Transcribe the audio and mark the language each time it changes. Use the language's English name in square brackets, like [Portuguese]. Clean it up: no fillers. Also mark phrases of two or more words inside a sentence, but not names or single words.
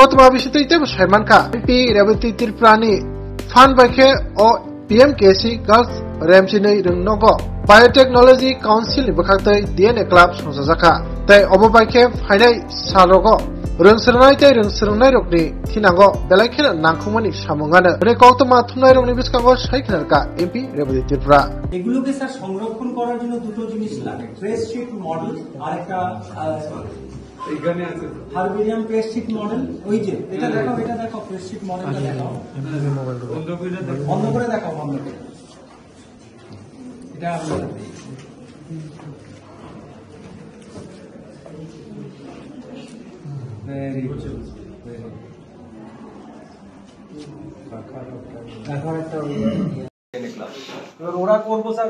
[Kok Borok] Otma bisitei te Saimanka MP Reboti Tripura ni Fan Baike o PMKC Girls Remchinoi rungnogo Biotechnology Council ni bakhaktoi DNA Club songjaka. Tai obobaike phainai salogo rungsernai tei rungsernai rokni thinango belaikhen nangkhumani samungano rekogtoma thumnai rokni biskango saikhnarka MP Reboti Tripura. [Bangla] এগুলোকে স্যার সংরক্ষণ করার জন্য দুটো জিনিস লাগে, [English] press sheet model [Bangla] আর একটা এখানে আছে [English] herbarium press sheet model. [Bangla] ওই যে এটা দেখো [English] press sheet modelটা [Bangla] দেখাও, বন্ধ করে দেখাও, বন্ধ করে এটা [English] very good, [Bangla] দেখো একটা ওরা করবো স্যার।